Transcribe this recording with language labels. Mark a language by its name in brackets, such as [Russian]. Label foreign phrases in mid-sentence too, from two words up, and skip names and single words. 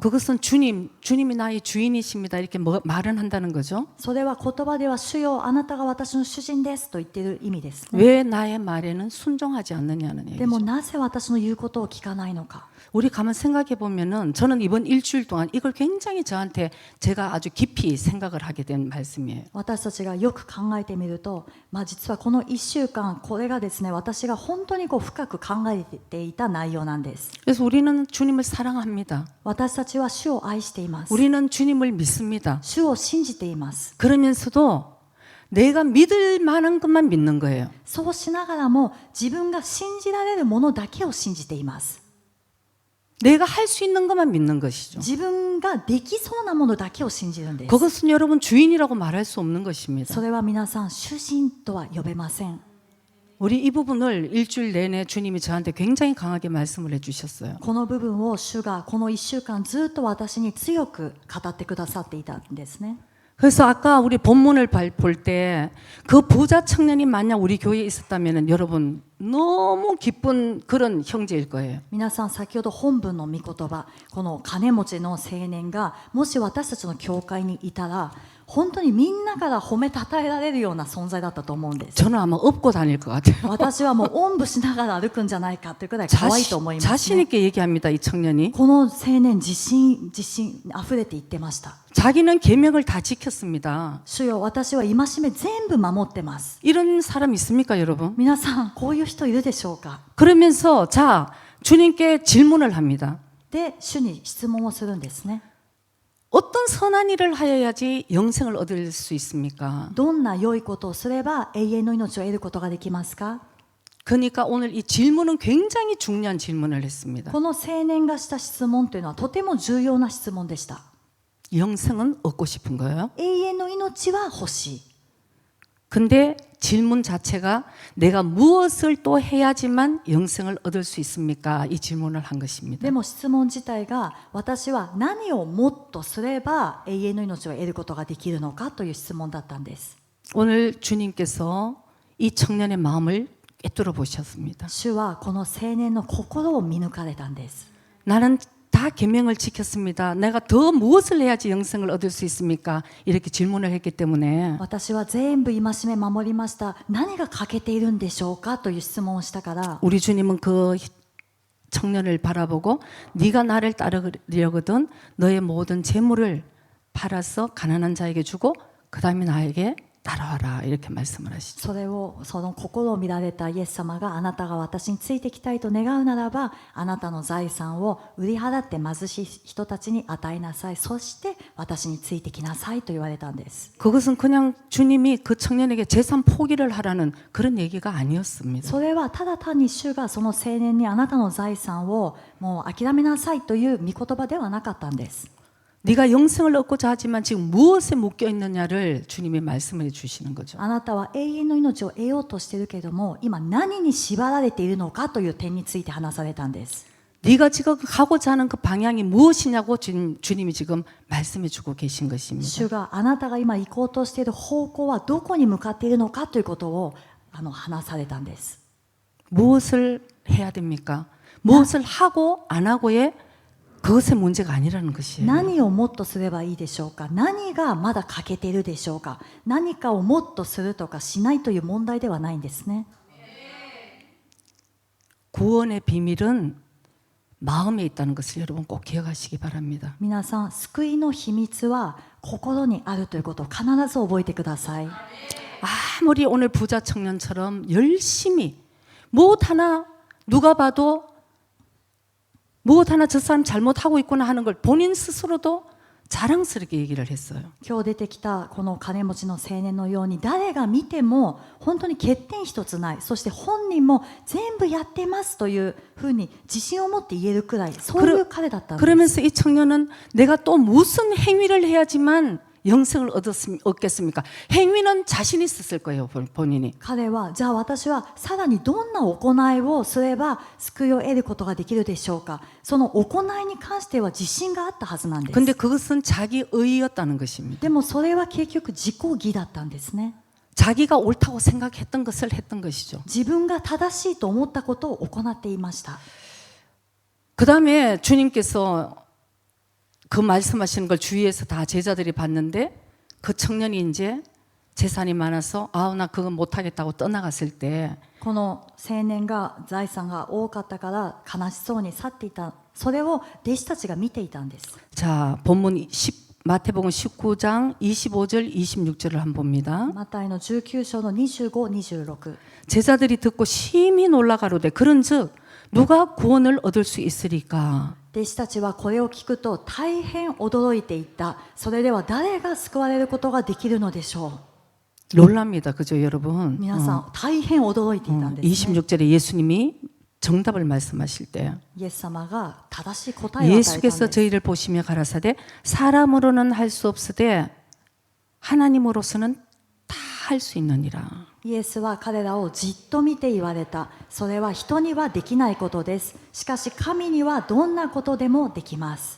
[Korean] 그것은 주님이 나의 주인이십니다. 이렇게 말은 한다는 거죠. [Japanese] それは言葉では主よあなたが私の主人ですと言っている意味ですね。 [Korean] 왜 나의 말에는 순종하지 않느냐는 [Japanese] で [Korean] 얘기죠. [Japanese] もなぜ私の言うことを聞かないのか。 [Korean] 우리 가만 생각해 보면은 저는 이번 일주일 동안 이걸 굉장히 저한테 제가 아주 깊이 생각을 하게 된 말씀이에요. [Japanese] 私たちがよく考えてみると、実はこの1週間これがですね、私が本当に深く考えていた内容なんです。 [Korean] 그래서 우리는 주님을 사랑합니다. [Japanese] 私たちは主を愛しています。 [Korean] 우리는 주님을 믿습니다. [Japanese] 主を信じています。 [Korean] 그러면서도 내가 믿을 만한 것만 믿는 거예요. [Japanese] そうしながらも自分が信じられるものだけを信じています。 [Korean] 내가 할 수 있는 것만 믿는 것이죠. [Japanese] 自分ができそうなものだけを信じるんです。 [Korean] 그것은 여러분 주인이라고 말할 수 없는 것입니다. [Japanese] それは皆さん主人とは呼べません。 [Korean] 우리 이 부분을 일주일 내내 주님이 저한테 굉장히 강하게 말씀을 해주셨어요. [Japanese] この部分を主がこの1週間ずっと私に強く語ってくださっていたんですね。 [Korean] 그래서 아까 우리 본문을 볼 때 그 부자 청년이 만약 우리 교회에 있었다면 여러분 너무 기쁜 그런 형제일 거예요. [Japanese] 皆さん先ほど本文の御言葉、この金持ちの青年がもし私たちの教会にいたら本当にみんなから褒めたたえられるような存在だったと思うんです。 [Korean] 저는 아마 업고 다닐 것 같아요. [Japanese] 私はもうおんぶしながら歩くんじゃないかというくらい可愛いと思います、 [Korean] 자신 [Japanese] ね。 [Korean] 있게 얘기합니다. 이 청년이 [Japanese] この青年自信溢れて言ってました。 [Korean] 자기는 계명을 다 지켰습니다. [Japanese] 主よ私は戒め全部守ってます。 [Korean] 이런 사람 있습니까, 여러분? [Japanese] 皆さんこういう人いるでしょうか。 [Korean] 그러면서 자 주님께 질문을 합니다. [Japanese] で主に質問をするんですね。 [Korean] 어떤 선한 일을 하여야지 영생을 얻을 수 있습니까? [Japanese] どんな良いことをすれば永遠の命を得ることができますか。 [Korean] 그러니까 오늘 이 질문은 굉장히 중요한 질문을 했습니다. [Japanese] この青年がした質問というのはとても重要な質問でした。 [Korean] 영생은 얻고 싶은 거예요. [Japanese] 永遠の命は欲しい。 [Korean] 근데 질문 자체가 내가 무엇을 또 해야지만 영생을 얻을 수 있습니까? 이 질문을 한 것입니다. [Japanese] でも質問自体が私は何をもっとすれば永遠の命を得ることができるのかという質問だったんです。 [Korean] 오늘 주님께서 이 청년의 마음을 꿰뚫어 보셨습니다. [Japanese] 主はこの青年の心を見抜かれたんです。 [Korean] 나는 다 계명을 지켰습니다. 내가 더 무엇을 해야지 영생을 얻을 수 있습니까? 이렇게 질문을 했기 때문에 [Japanese] 私は全部戒め守りました。何が欠けているんでしょうかという質問をしたから、 [Korean] 우리 주님은 그 청년을 바라보고 네가 나를 따르려거든 너의 모든 재물을 팔아서 가난한 자에게 주고 그 다음에 나에게 따라와라 이렇게 말씀을 하시죠. [Japanese] その心を見られたイエス様があなたが私についてきたいと願うならばあなたの財産を売り払って貧しい人たちに与えなさい。そして私についてきなさいと言われたんです。 [Korean] 그것은 그냥 주님이 그 청년에게 재산 포기를 하라는 그런 얘기가 아니었습니다. [Japanese] それはただ単に主がその青年にあなたの財産をもう諦めなさいという御言葉ではなかったんです。 [Korean] 네가 영생을 얻고자 하지만 지금 무엇에 묶여 있느냐를 주님이 말씀해 주시는 거죠. [Japanese] あなたは永遠の命を得ようとしているけれども今何に縛られているのかという点について話されたんです。 [Korean] 네가 지금 가고자 하는 그 방향이 무엇이냐고 주님이 지금 말씀해 주고 계신 것입니다. [Japanese] 主があなたが今行こうとしている方向はどこに向かっているのかということを話されたんです。 [Korean] 무엇을 해야 됩니까? 무엇을 하고 안 하고의 그것의 문제가 아니라는 것이에요. [Japanese] 何をもっとすればいいでしょうか。何がまだ欠けているでしょうか。何かをもっとするとかしないという問題ではないんですね。 [Korean] 구원의 비밀은 마음에 있다는 것을 여러분 꼭 기억하시기 바랍니다. [Japanese] 皆さん救いの秘密は心にあるということを必ず覚えてください。 [Korean] 아무리 오늘 부자 청년처럼 열심히 무엇 하나 누가 봐도 무엇 하나 저 사람 잘못하고 있구나 하는 걸 본인 스스로도 자랑스럽게 얘기를 했어요. [Japanese] 今日出てきたこの金持ちの青年のように誰が見ても本当に欠点一つない。そして本人も全部やってますというふうに自信を持って言えるくらいそういう彼だったんです。 [Korean] 그러면서 이 청년은 내가 또 무슨 행위를 해야지만 영생을 얻겠습니까? 행위는 자신 있었을 거예요, 본인이. [Japanese] 彼はじゃあ私はさらにどんな行いをすれば救いを得ることができるでしょうか。その行いに関しては自信があったはずなんです。 [Korean] 근데 그것은 자기 의였다는 것입니다. [Japanese] でもそれは結局自己義だったんですね。 [Korean] 자기가 옳다고 생각했던 것을 했던 것이죠. [Japanese] 自分が正しいと思ったことを行っていました。 [Korean] 그 다음에 주님께서 그 말씀하시는 걸 주위에서 다 제자들이 봤는데 그 청년이 이제 재산이 많아서 나 그거 못하겠다고 떠나갔을 때 [Japanese] この青年が財産が多かったから悲しそうに去っていた。それを弟子たちが見ていたんです。 [Korean] 자, 본문 마태복음 19장 25절 26절을 한번 봅니다. [Japanese] マタイの19章の25、26。 [Korean] 제자들이 듣고 심히 놀라가로되 그런즉 누가 구원을 얻을 수 있으리까? [Japanese] 弟子たちはこれを聞くと大変驚いていった。それでは誰が救われることができるのでしょう。 [Korean] 놀랍니다. 그죠, 여러분? [Japanese] 皆さん、大変驚いていたんですね。 [Korean] 26절에 예수님이 정답을 말씀하실 때 [Japanese] イエス様が正しい答えを与えたん [Korean] 예수께서 [Japanese] です。 [Korean] 저희를 보시며 가라사대 사람으로는 할 수 없으되 하나님으로서는 다 할 수 있느니라. [Japanese] イエスは彼らをじっと見て言われた。それは人にはできないことです。しかし神にはどんなことでもできます。